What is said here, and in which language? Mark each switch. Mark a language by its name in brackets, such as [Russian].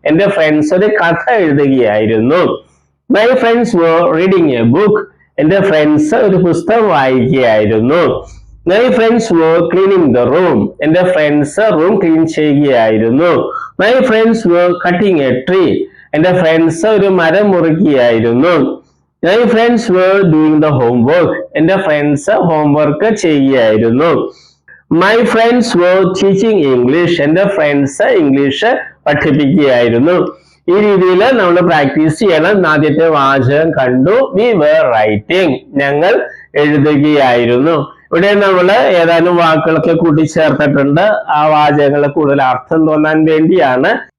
[Malayalam] എന്റെ ഫ്രണ്ട്സ് ഒരു കഥ എഴുതുകയായിരുന്നു. [English] My friends were reading a book. [Malayalam] എന്റെ ഫ്രണ്ട്സ് ഒരു പുസ്തകം വായിക്കുകയായിരുന്നു. [English] My friends were cleaning the room. [Malayalam] എന്റെ ഫ്രണ്ട്സ് റൂം ക്ലീൻ ചെയ്യുകയായിരുന്നു. [English] My friends were cutting a tree. [Malayalam] എന്റെ ഫ്രണ്ട്സ് ഒരു മരം മുറിക്കുകയായിരുന്നു. [English] My friends were doing the homework. [Malayalam] എന്റെ ഫ്രണ്ട്സ് ഹോംവർക്ക് ചെയ്യുകയായിരുന്നു. [English] My friends were teaching English. [Malayalam] എന്റെ ഫ്രണ്ട്സ് ഇംഗ്ലീഷ് പഠിപ്പിക്കുകയായിരുന്നു. ഈ രീതിയിൽ നമ്മൾ പ്രാക്ടീസ് ചെയ്യണം. ആദ്യത്തെ വാചകം കണ്ടു. [English] We were writing. [Malayalam] ഞങ്ങൾ എഴുതുകയായിരുന്നു. ഇവിടെ നമ്മൾ ഏതാനും വാക്കുകളൊക്കെ കൂട്ടിച്ചേർത്തിട്ടുണ്ട്. ആ വാചകങ്ങളെ കൂടുതൽ അർത്ഥം തോന്നാൻ വേണ്ടിയാണ്.